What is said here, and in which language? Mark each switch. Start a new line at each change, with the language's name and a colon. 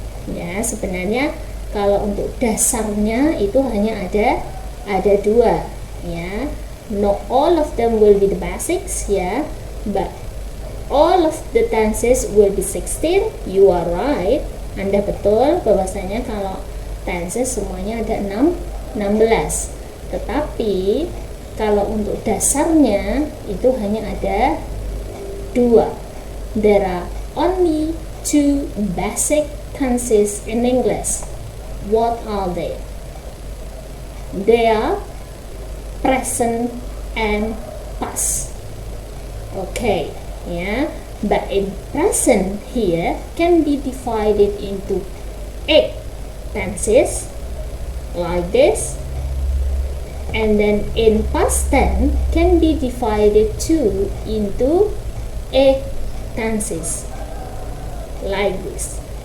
Indonesian: Ya, sebenarnya kalau untuk dasarnya itu hanya ada 2.
English: Ya, not all of them will be the basics. Ya, but all of the tenses will be 16. You are right.
Indonesian: Anda betul bahwasanya kalau tenses semuanya ada 16. Tetapi kalau untuk dasarnya itu hanya ada 2.
English: There are only 2 basic tenses in English. What are they? They are present and past. Okay, yeah. But in present here can be divided into 8 tenses like this, and then in past tense can be divided too into 8 tenses like this.